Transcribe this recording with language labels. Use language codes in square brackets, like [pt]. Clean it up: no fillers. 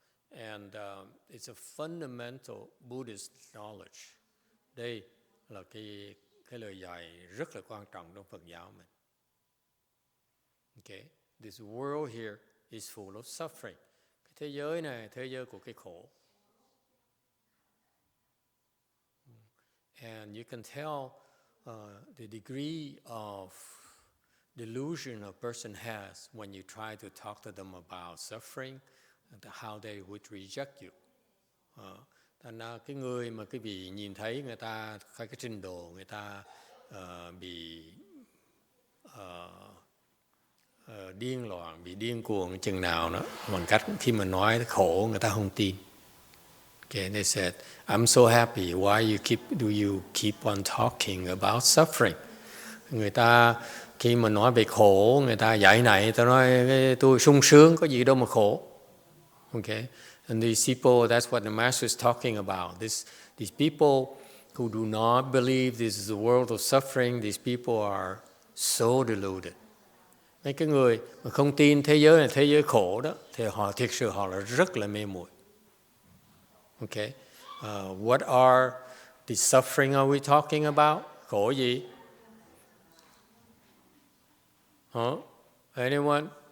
[en] And it's a fundamental Buddhist knowledge. [vi] Đây là cái lời dạy rất là quan trọng trong Phật giáo mình. [en] Okay, this world here is full of suffering. [vi] Cái thế giới này là thế giới của cái khổ. [en] And you can tell the degree of delusion a person has when you try to talk to them about suffering and how they would reject you. [vi] Thành ra cái người mà cái vị nhìn thấy người ta cái trình độ người ta bị điên loạn, bị điên cuồng chừng nào đó, bằng cách khi mà nói khổ người ta không tin. [en] Okay, they said, I'm so happy. Why do you keep on talking about suffering? [vi] Người ta khi mà nói về khổ, người ta dạy này, người ta nói tôi sung sướng, có gì đâu mà khổ. [en] Okay, and these people, that's what the Master is talking about. These people who do not believe this is a world of suffering, these people are so deluded. [vi] Mấy cái người mà không tin thế giới này thế giới khổ đó, thì họ thực sự họ là rất là mê muội. [en] Okay, what are the suffering are we talking about? [vi] Khổ gì? [en] Huh? Anyone?